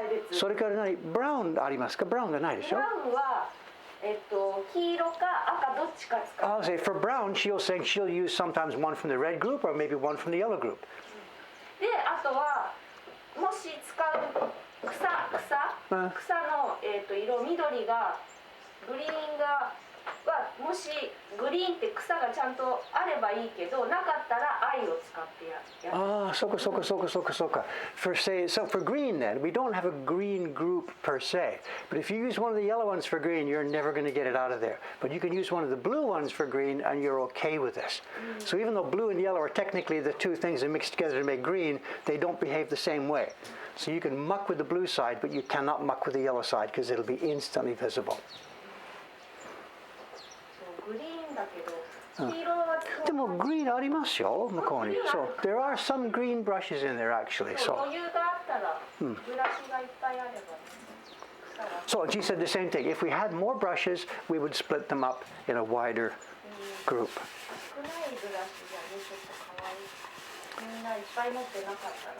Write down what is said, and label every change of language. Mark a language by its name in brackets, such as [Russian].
[Japanese] それから何、ブラウンありますか？ブラウンがないでしょ？ブラウンは黄色か赤どっちか使う。 [English] I'll say for brown, she'll use sometimes one from the red group or maybe one from the yellow group. [Japanese] で、あとはもし使う草の色緑がグリーンがもしグリーンって草がちゃんとあればいいけどなかったら藍を使ってやる。 [English] So for green then, we don't have a green group per se. But if you use one of the yellow ones for green, you're never going to get it out of there. But you can use one of the blue ones for green and you're okay with this. So even though blue and yellow are technically the two things that mix together to make green, they don't behave the same way. So you can muck with the blue side, but you cannot muck with the yellow side because it'll be instantly visible. [Japanese] グリーンだけど黄色はでもグリーンありますよ向こうに。 [English] So there are some green brushes in there actually. So [Japanese] 余裕があったらブラシがいっぱいあれば。 [English] So she said the same thing. If we had more brushes, we would split them up in a wider group. [Japanese] 少ないブラシじゃねちょっと可愛い。みんないっぱい持ってなかったら。